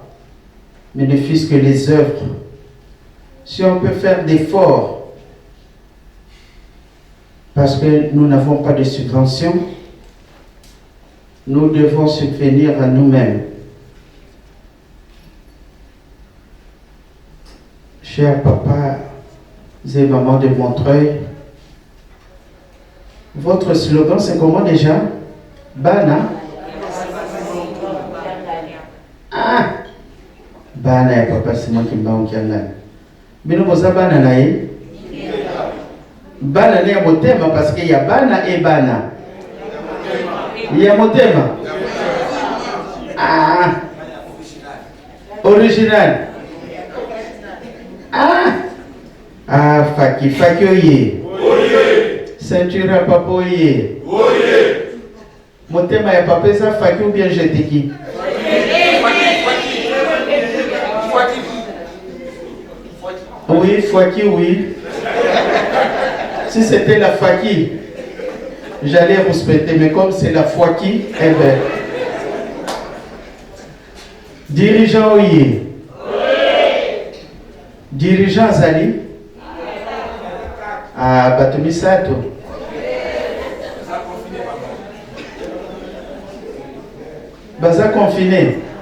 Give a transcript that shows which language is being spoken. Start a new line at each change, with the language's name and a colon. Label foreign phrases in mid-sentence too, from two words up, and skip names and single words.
French: Mais ne fût-ce que les œuvres. Si on peut faire d'efforts, parce que nous n'avons pas de subvention, nous devons subvenir à nous-mêmes. Chers papas et mamans de Montreuil, Votre slogan, c'est comment déjà? Bana? Ah!
Lingala: Bana ya papa,
French: c'est moi qui me bats au Kiangani. Mais nous, vous avez
Lingala: bana naïe? Bana ne ya motema
French: parce qu'il y a bana et bana. Il y a motema. Ah! Original. Ah! Ah, Faki, Faki oye. Ceinture à papa oye.
Lingala: Motema ya papa
French: ça Faki ou bien Jeteki? Oui, Faki, oui. Si c'était la Faki, j'allais respecter, mais comme c'est la Faki, eh bien. Dirigeant oye. Dirigeant Zali. Ah, Batumi Sato.
Lingala: Baza confiné.